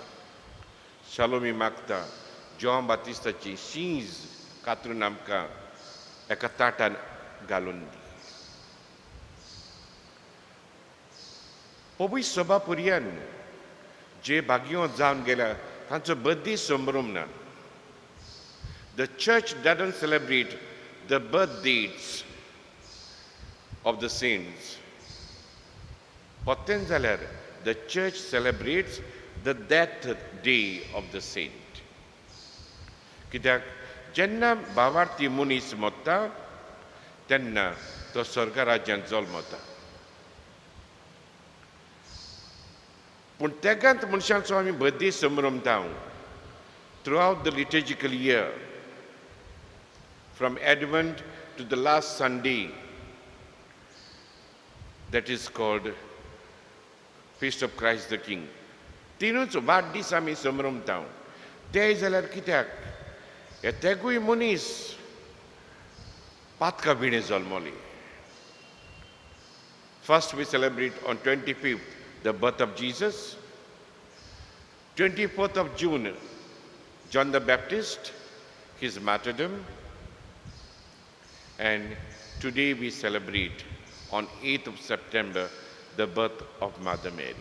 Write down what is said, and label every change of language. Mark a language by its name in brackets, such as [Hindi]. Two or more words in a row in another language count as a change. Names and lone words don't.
[Konkani] शालोमी मागता जॉन बातिस्ताची शींज कातरून आमकां एका ताटान घालून दी. पवित्र सभा पुर्यान जे भाग्यो जावन गेल्या तांचो बर्थडे संभ्रम ना. [English] The church doesn't celebrate the birth dates of the saints. [Konkani] Potten जाल्यार [English] the church celebrates the death day of the saint. [Konkani] कित्याक जेन्ना भावार्थी मनीस मरता तेन्ना तो स्वर्ग राज्यांत जल्मता. पूण तेगांत मनशांचो आमी बर्थडे संभ्रमता [English] throughout the liturgical year, from Advent to the last Sunday, that is called Feast of Christ the King. [Konkani] तिनूच वाडदीस आमी संभ्रमता. ते जाल्यार कित्याक हे तेगूय मनीस पातका भिणे जल्मले. [English] First we celebrate on 25th the birth of Jesus. 24th of June, John the Baptist, his martyrdom. And today we celebrate on 8th of September the birth of Mother Mary.